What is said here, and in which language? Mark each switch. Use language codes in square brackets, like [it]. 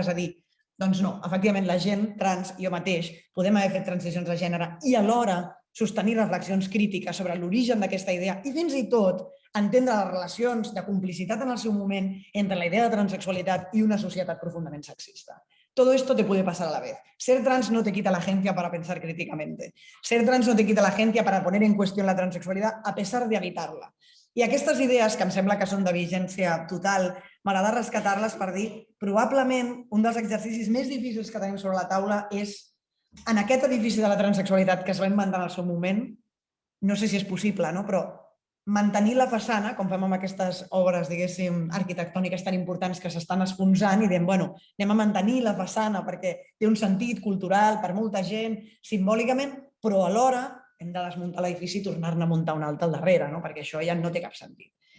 [ca] És a dir, doncs no, efectivament la gent trans, jo mateix, podem haver fet transicions de gènere i alhora sostenir reflexions crítiques sobre l'origen d'aquesta idea i fins i tot entendre les relacions de complicitat en el seu moment entre la idea de transsexualitat [es] y una sociedad profundamente sexista. Todo esto te puede pasar a la vez. Ser trans no te quita la agencia para pensar críticamente. Ser trans no te quita la agencia para poner en cuestión la transsexualidad a pesar de habitarla. [ca] I aquestes idees, que em sembla que són de vigència total, m'agrada rescatar-les per dir, probablement un dels exercicis més difícils que tenim sobre la taula és, en aquest edifici de la transsexualitat que es va inventar en el seu moment, no sé si és possible, però mantenir la façana, com fem amb aquestes obres, diguéssim, arquitectòniques tan importants que s'estan esfonsant i diem, bueno, anem a mantenir la façana perquè té un sentit cultural per molta gent, simbòlicament, però alhora hem de desmuntar l'edifici i tornar-ne a muntar un altre al darrere, perquè això ja no té cap sentit.